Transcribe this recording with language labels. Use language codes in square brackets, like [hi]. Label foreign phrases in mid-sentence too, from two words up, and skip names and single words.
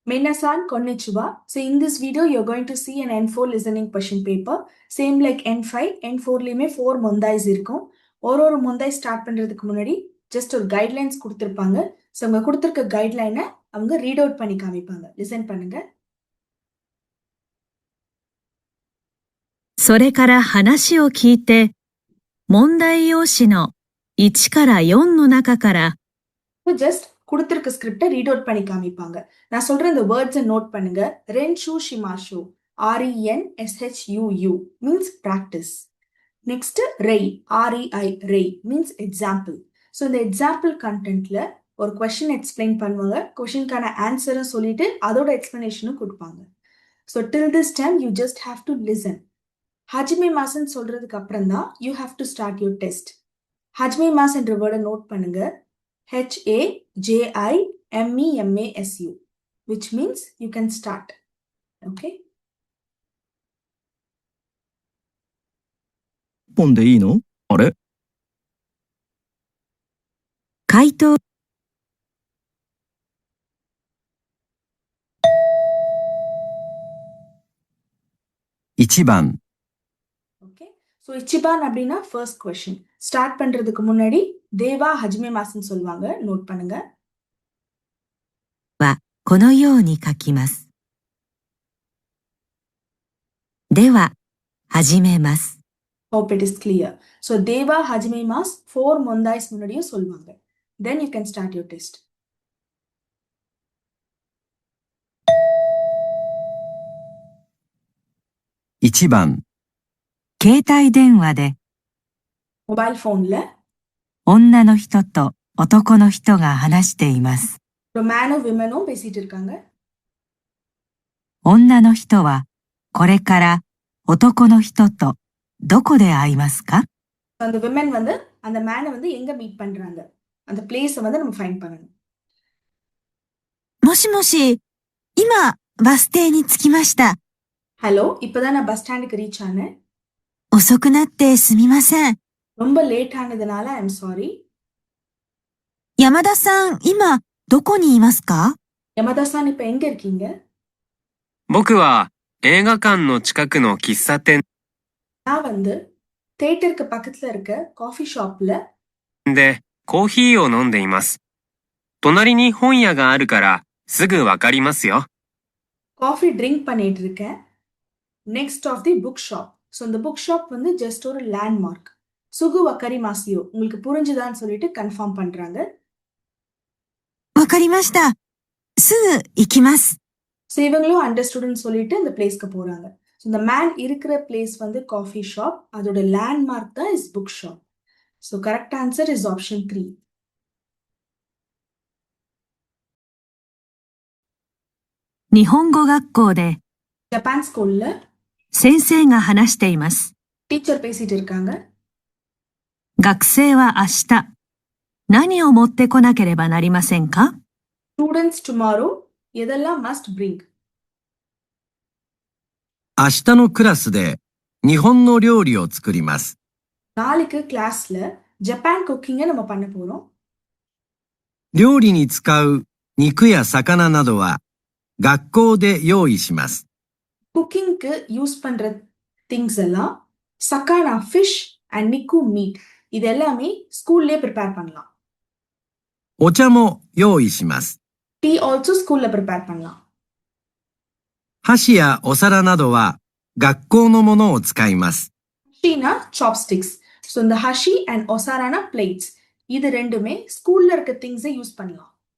[ja] Minasan konnichiwa. [en] So in this video, you're going to see an N4 listening question paper. Same like [ta] N5, N4 லையுமே 4 mondais இருக்கும். ஒரு mondai start பண்றதுக்கு முன்னாடி just ஒரு guidelines கொடுத்திருப்பாங்க. So அவங்க கொடுத்திருக்க guideline அவங்க [en] read out [ta] பண்ணி காமிப்பாங்க. Listen பண்ணுங்க. [ja] それから話を聞いて、問題用紙の1から4の中から、 [ta] just கொடுத்திருக்க [en] script read out [ta] பண்ணி காமிப்பாங்க. நான் சொல்ற இந்த [en] words note [ta] பண்ணுங்க. [ja] 練習します, [en] RENSHUU means practice. Next, rei, REI, rei means example. [ta] So இந்த [en] example content [ta] ஒரு [en] question explain [ta] பண்ணுவாங்க. கொஸ்டினுக்கான ஆன்சரும் சொல்லிட்டு அதோட எக்ஸ்பிளனேஷனும் கொடுப்பாங்க. [en] So till this time you just have to listen. [ja] はじめます [ta] சொல்றதுக்கு அப்புறம் தான் [en] you have to start your test. [ja] はじめます [ta] என்ற [en] word note [ta] பண்ணுங்க. [ja] HAJIMEMASU, [en] which means you can start. Okay? [ja] 本でいいの？あれ？回答 1番 [en] Okay. So 1番 அப்படின்னா first question. [ta] Start பண்றதுக்கு முன்னாடி [ja] では始めます [ta] சொல்லுவாங்க. நோட் பண்ணுங்க. [ja] はこのように書きます。では、始めます。 [en] Hope it is clear. So [ja] では始めます [en] 4 mondais [ta] முன்னாடியும் சொல்லுவாங்க. [en] Then you can start your test. [ja] 1 番携帯電話で、 [en] mobile phoneல [ja] 女の人と男の人が話しています。 [en] man women [ta] பேசிட்டு இருக்காங்க. [ja] 女の人は、これから男の人とどこで会いますか？ [ta] அந்த women அந்த man எங்க மீட் பண்றாங்க? அந்த place நம்ம ஃபைண்ட் பண்ணணும். [ja] もしもし、今、バス停に着きました。 [ta] ஹலோ, இப்பதான் நான் [en] bus stand reach [ta] ஆனேன். [ja] 遅くなってすみません。 [ta] ரொம்ப லேட் ஆனதுனால [en] I am sorry. [ja] 山田さん、今、どこにいますか？ [ta] யமதா சான் இப்ப எங்க இருக்கீங்க? [ja] 僕は映画館の近くの喫茶店 [ta] நான் தியேட்டருக்கு பக்கத்துல இருக்க [en] coffee shop [ja] でコーヒーを飲んでいます。隣に本屋があるからすぐわかりますよ。 [en] coffee drink [ta] பண்ணிட்டு இருக்கேன். [en] next of the book shop. So இந்த book shop just ஒரு landmark. [ja] すぐわかりますよ, [ta] உங்களுக்கு புரிஞ்சுதான்னு சொல்லிட்டு கன்ஃபார்ம் பண்றாங்க. [ja] わかりました。すぐ行きます。 [ta] ஸோ இவங்களும் அண்டர்ஸ்டுடன்ட் சொல்லிட்டு இந்த பிளேஸ்க்கு போறாங்க. [en] So இந்த man இருக்கிற place coffee shop. [ta] அதோட லேண்ட்மார்க் தான் [en] is book shop. So correct answer is option 3. [ja] 日本語学校で、 [ta] ஜப்பான் ஸ்கூல்ல [ja] 先生が話しています。 [ta] டீச்சர் பேசிட்டு இருக்காங்க. [ja] 学生は明日、何を持ってこなければなりませんか？ [en] students tomorrow எதெல்லாம் must bring? [ja] 明日のクラスで日本の料理を作ります。 [ta] நாளைக்கு கிளாஸ்ல ஜப்பான் குக்கிங்க நம்ம பண்ண போறோம். [ja] 料理に使う肉や魚などは学校で用意します。 [ta] குக்கிங்க்கு யூஸ் பண்ற திங்ஸ் எல்லாம் சக்கானா [en] fish and [ta] நிக்கு மீட் இது எல்லாமே [en] school prepare [ta] பண்ணலாம். [ja] お茶も用意します。 [en] tea also school prepare பண்ணலாம். [ja] 箸やお皿などは学校のものを使います。 [en] hashina chopsticks. So இந்த hashi and osarana plates. [ta] இது ரெண்டுமே ஸ்கூல்ல இருக்க [en] things use [ta] பண்ணலாம்.